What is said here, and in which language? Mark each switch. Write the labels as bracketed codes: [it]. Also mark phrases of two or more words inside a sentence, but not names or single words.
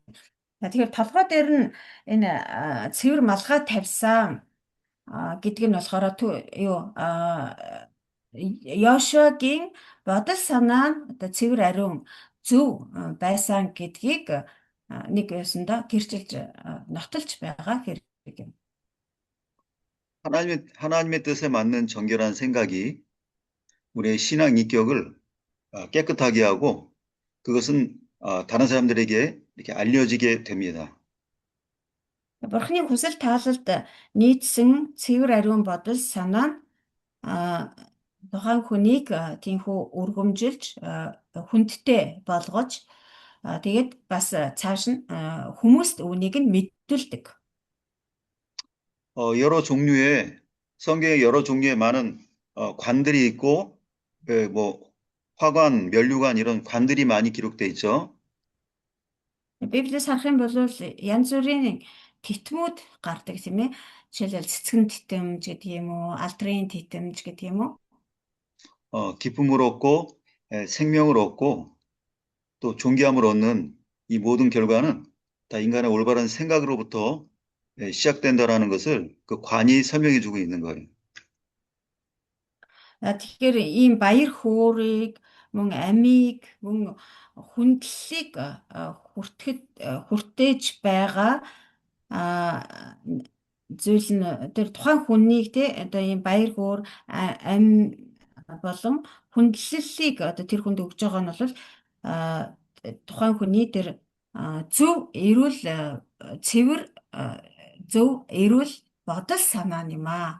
[mn] Тэгэхээр толгой дээр нь энэ цэвэр малгай тавьсан гэдэг нь болохоор Йошуагийн бодол санаа нь одоо цэвэр ариун зөв байсан гэдгийг нэг юусандаа гэрчилж нотолж байгаа хэрэг юм. [ko] 하나님의 뜻에 맞는 정결한 생각이 우리의 신앙 인격을 깨끗하게 하고 그것은 다른 사람들에게 이렇게 알려지게 됩니다. [mn] Бурхны хүсэл таалалд нийцсэн цэвэр ариун бодол санаа нь тухайн хүнийг тийхүү өргөмжилж хүндтэй болгож тэгээд бас цааш нь хүмүүст үүнийг нь мэдүүлдэг. [ko] 성경에 여러 종류의 많은 관들이 있고, 뭐 화관, 면류관 이런 관들이 많이 기록돼 있죠. [mn] Библиэс харах юм бол янз бүрийн титмүүд гардаг тийм ээ. Жишээлбэл цэцгэн титэмж гэдэг юм уу, алдрын титэмж гэдэг юм уу. [ko] 기쁨을 얻고 생명을 얻고 또 존귀함을 얻는 이 모든 결과는 다 인간의 올바른 생각으로부터 시작된다라는 것을 그 관이 설명해 주고 있는 거예요. [mn] Тэгэхээр ийм баяр хөөргийг мөн амийг мөн хүндлэлийг хүртээж байгаа зүйл нь тэр тухайн хүнийг одоо ийм баяр хөөр ам болон хүндлэлийг одоо тэр хүнд өгж байгаа нь бол тухайн хүний тэр зөв эрүүл цэвэр зөв эрүүл бодол санаа юм аа.